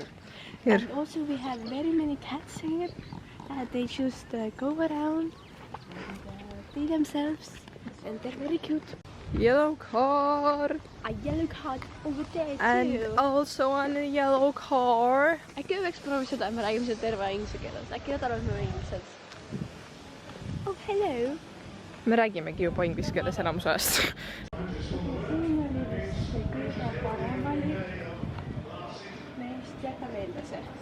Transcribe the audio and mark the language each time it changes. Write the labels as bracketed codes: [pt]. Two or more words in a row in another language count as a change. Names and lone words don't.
[en] Here. And also we have very many cats here. They just go around and be themselves. And they're very cute. Yellow car. A yellow cat over there And too. also on a yellow car. [et] Äkki me peaks proovima seda, et me räägime seda terve inglise keeles. Äkki nad arvavad, et me oleme inglased. [en] Oh, hello. [et] Me räägimegi juba inglise keeles enamus ajast. Siin oli vist see kõige parem valik. Me just jäta meelde see.